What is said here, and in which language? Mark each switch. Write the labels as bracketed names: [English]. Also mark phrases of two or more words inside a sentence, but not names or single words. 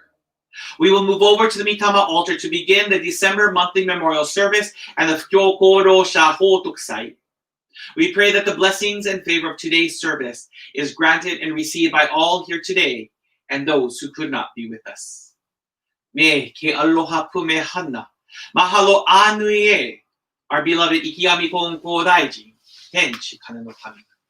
[English] We will move over to the Mitama altar to begin the December monthly memorial service and the Fukyō Kōrōsha Hotoku 祭. We pray that the blessings and favor of today's service is granted and received by all here today and those who could not be with us. [Hawaiian] Me ke aloha pume hana, mahalo anui e, [English] our beloved Ikigami Konko Daijin, Tenchi Kane no Kami.